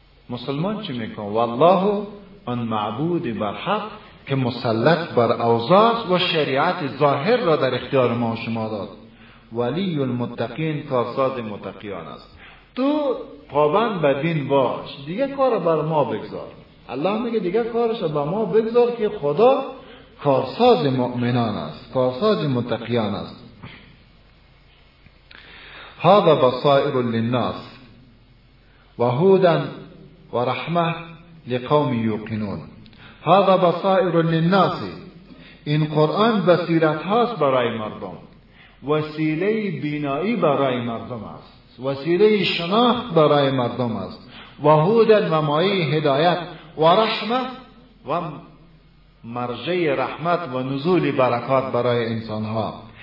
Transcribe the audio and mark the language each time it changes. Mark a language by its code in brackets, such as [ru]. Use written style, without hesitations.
[fa] مسلمان چی میکنه؟ والله آن معبود بر حق که مسلط بر اوضاع و شریعت ظاهر را در اختیار ما شما داد، [ar] ولی المتقین، [fa] کارساز متقیان است. تو پابند به دین باش، دیگه کار بر ما بگذار. الله میگه دیگه کارش بر ما بگذار که خدا کارساز مؤمنان است، کارساز متقیان است. [ar] هذا بصائر للناس و هدى و رحمه لقوم یوقنون. هذا بصائر للناس، [fa] این قرآن بصیرت هاست برای مردم، وسیله بینایی برای مردم است، وسیله شناخت برای مردم است، [ar] و هدى [fa] و مایه هدایت، [ar] و رحمه [fa] و مرجع رحمت و نزول برکات برای انسان ها.